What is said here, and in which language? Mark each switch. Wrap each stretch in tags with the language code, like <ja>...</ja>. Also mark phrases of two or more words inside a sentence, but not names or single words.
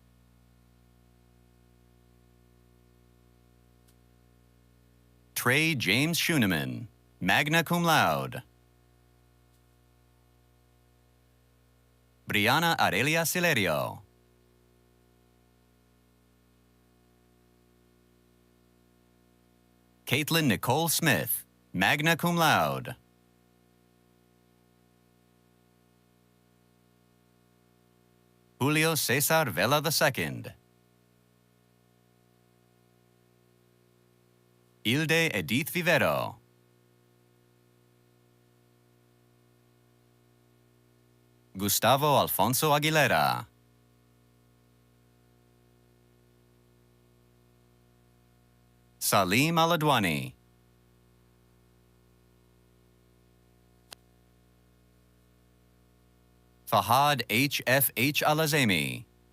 <en>Trey James Schuneman,</en> <la>magna cum laude.</la> <en>Brianna Aurelia Silerio. Caitlin Nicole Smith,</en> <la>magna cum laude.</la> <en>Julio Cesar Vela II. Hilde Edith Vivero. Gustavo Alfonso Aguilera. Salim Aladwani. Fahad H.F.H. Alazemi.</en>